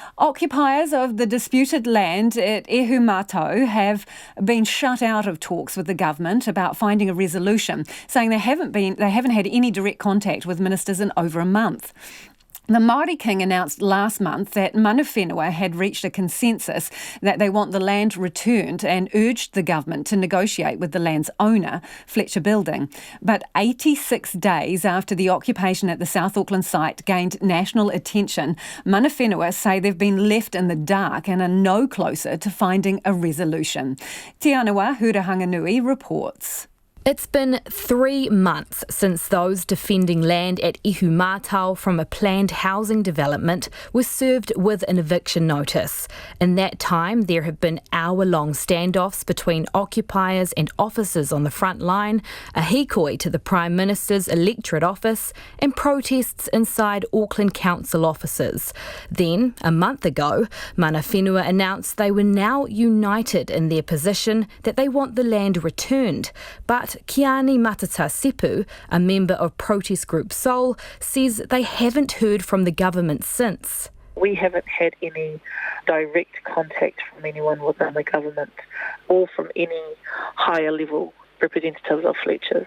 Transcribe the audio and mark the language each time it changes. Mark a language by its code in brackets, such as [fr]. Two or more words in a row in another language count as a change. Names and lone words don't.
[en] Occupiers of the disputed land at Ihumātao have been shut out of talks with the government about finding a resolution, saying they haven't had any direct contact with ministers in over a month. The Māori King announced last month that [mi] mana whenua [en] had reached a consensus that they want the land returned and urged the government to negotiate with the land's owner, Fletcher Building. But 86 days after the occupation at the South Auckland site gained national attention, [mi] mana whenua [en] say they've been left in the dark and are no closer to finding a resolution. Aniwa Hurihanganui reports. It's been 3 months since those defending land at Ihumātao from a planned housing development were served with an eviction notice. In that time, there have been hour-long standoffs between occupiers and officers on the front line, a hikoi to the Prime Minister's electorate office, and protests inside Auckland Council offices. Then, a month ago, [mi] mana whenua [en] announced they were now united in their position that they want the land returned. But Ihumātao, a member of protest group Soul, says they haven't heard from the government since. We haven't had any direct contact from anyone within the government or from any higher level representatives of Fletcher's.